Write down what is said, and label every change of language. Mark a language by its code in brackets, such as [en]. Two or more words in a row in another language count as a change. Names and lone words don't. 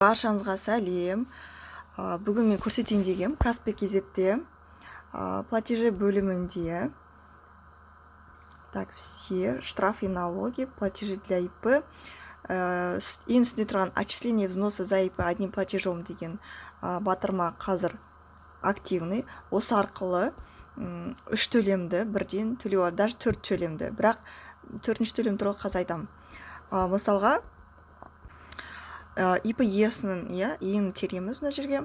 [kk] Баршаңызға сәлем. Бүгін мен көрсетейін дегем Каспи KZ-те платежи бөлімінде [ru] так, все штрафы и налоги, платежи для ИП, [kk] ең үстінде тұрған [ru] отчисление взноса за ИП одним платежом [kk] деген батырма қазір активный. Осы арқылы 3 төлемді бірден төлеу, даже 4 төлемді. Бірақ 4-ші төлем туралы қазір айтамын. Мысалға, ИП иесінің ең тереміз мына жерге.